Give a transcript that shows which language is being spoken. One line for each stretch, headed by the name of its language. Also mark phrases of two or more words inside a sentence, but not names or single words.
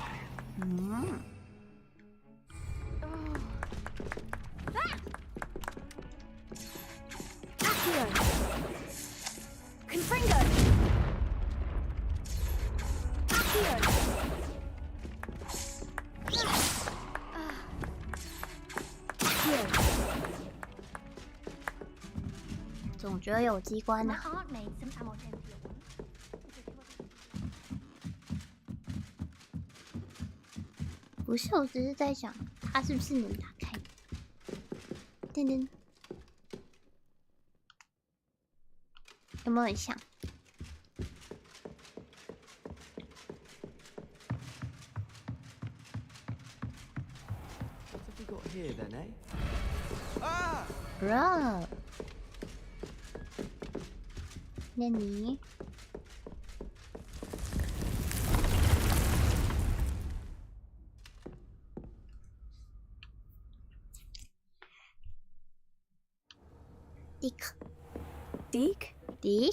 Latin: Accio. Confringo. Accio.
Chinese: 总觉得有机关啊。不是，我只是在想，它是不是能打开？噔噔，有没有很像？
English: Here then, eh? Bro，
Chinese: 那你 Deke?